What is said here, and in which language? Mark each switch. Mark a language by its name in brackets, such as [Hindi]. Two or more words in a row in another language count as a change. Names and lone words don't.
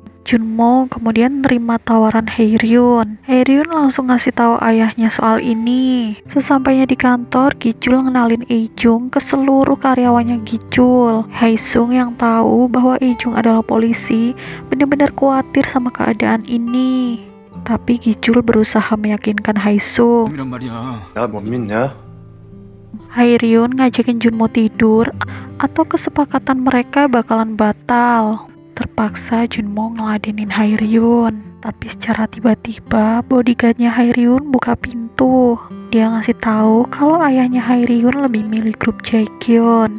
[Indonesian] Junmo kemudian nerima tawaran Haeryun. Haeryun langsung ngasih tahu ayahnya soal ini. Sesampainya di kantor, Gichul ngenalin Ejung ke seluruh karyawannya Gichul. Haesung yang tahu bahwa Ejung adalah polisi benar-benar khawatir sama keadaan ini. Tapi Gichul berusaha meyakinkan Haesung. [Korean] 이란 말이야. 나 못 믿냐? [Indonesian] Haeryun ngajakin Junmo tidur atau kesepakatan mereka bakalan batal. Terpaksa Junmo ngeladenin Haeryun. Tapi secara tiba-tiba bodyguardnya Haeryun buka pintu. Dia ngasih tahu kalau ayahnya Haeryun lebih milih grup Jaegyeon.